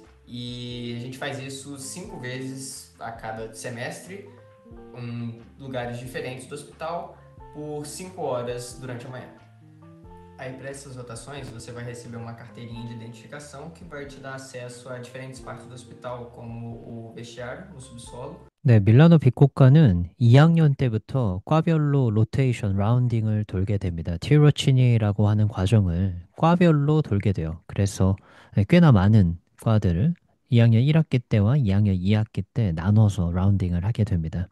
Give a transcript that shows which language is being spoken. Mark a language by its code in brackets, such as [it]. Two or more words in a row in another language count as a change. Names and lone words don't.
[pt] E a gente faz isso 5 vezes a cada semestre, em lugares diferentes do hospital, por 5 horas durante a manhã. Aí, para essas rotações, você vai receber uma carteirinha de identificação que vai te dar acesso a diferentes partes do hospital, como o vestiário, no subsolo. [ko] 네, 밀라노 빅코카는 2학년 때부터 과별로 로테이션, 라운딩을 돌게 됩니다. 티로치니라고 하는 과정을 과별로 돌게 돼요. 그래서 꽤나 많은 과들을 2학년 1학기 때와 2학년 2학기 때 나눠서 라운딩을 하게 됩니다.